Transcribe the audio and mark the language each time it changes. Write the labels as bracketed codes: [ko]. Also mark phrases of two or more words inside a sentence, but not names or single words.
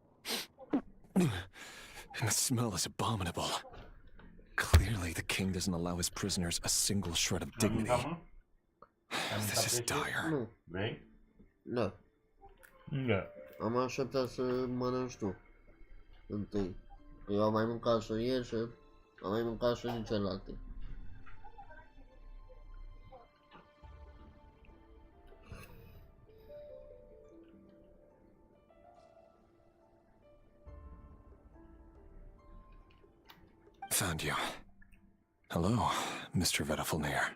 [en] And the smell is abominable. Clearly, the king doesn't allow his prisoners a single shred of dignity. This is dire. [ro] Nu. Da. Am așteptat să mănânci tu. Întâi. Eu am mai mâncat și ieri și am mai mâncat și din celelalte. [en] Found you. Hello, Mr. Vedifalnir.